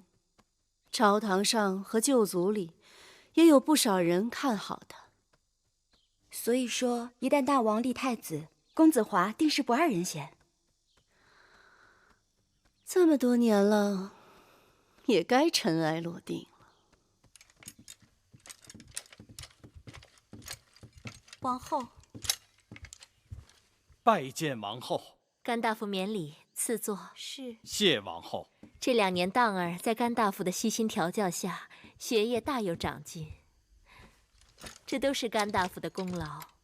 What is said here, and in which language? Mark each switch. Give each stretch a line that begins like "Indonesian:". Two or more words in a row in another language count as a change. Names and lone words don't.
Chinese: 朝堂上和舊族裡也有不少人看好他。所以說，一旦大王立太子，公子華定是不二人選。這麼多年了，也該塵埃落定了。王後，拜見王后。甘大夫免禮，賜座。是。謝王后。這2年，當兒在甘大夫的悉心調教下，學業大有長進，這都是甘大夫的功勞。